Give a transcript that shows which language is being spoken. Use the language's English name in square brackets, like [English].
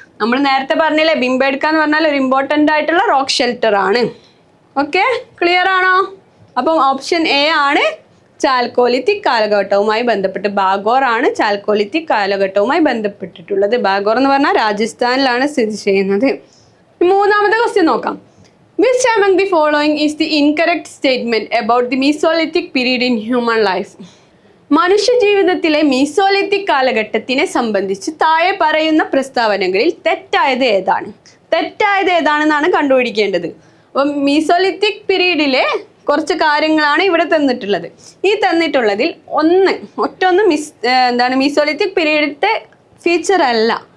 [Malayalam] നമ്മൾ നേരത്തെ പറഞ്ഞില്ലേ ഭീംബേഡ്ക എന്ന് പറഞ്ഞാൽ ഒരു ഇമ്പോർട്ടൻ്റ് ആയിട്ടുള്ള റോക്ക് ഷെൽട്ടർ ആണ്. ഓക്കെ, ക്ലിയർ ആണോ? അപ്പം ഓപ്ഷൻ എ ആണ് ചാൽക്കോലിത്തിക് കാലഘട്ടവുമായി ബന്ധപ്പെട്ട്. ബാഗോർ ആണ് ചാൽക്കോലിത്തിക് കാലഘട്ടവുമായി ബന്ധപ്പെട്ടിട്ടുള്ളത്. ബാഗോർ എന്ന് പറഞ്ഞാൽ രാജസ്ഥാനിലാണ് സ്ഥിതി ചെയ്യുന്നത്. മൂന്നാമത്തെ ക്വസ്റ്റ്യൻ നോക്കാം. [English] Which among the following is the incorrect statement about the Mesolithic period in human life? [Malayalam] മനുഷ്യജീവിതത്തിലെ Mesolithic കാലഘട്ടത്തിനെ സംബന്ധിച്ച് താഴെ പറയുന്ന പ്രസ്താവനകളിൽ തെറ്റായത് ഏതാണ്? തെറ്റായത് ഏതാണെന്നാണ് കണ്ടുപിടിക്കേണ്ടത്. അപ്പം മീസോലിത്തിക് പീരീഡിലെ കുറച്ച് കാര്യങ്ങളാണ് ഇവിടെ തന്നിട്ടുള്ളത്. ഈ തന്നിട്ടുള്ളതിൽ ഒറ്റൊന്ന് മീസോലിത്തിക് പീരീഡിലത്തെ ഫീച്ചർ അല്ല.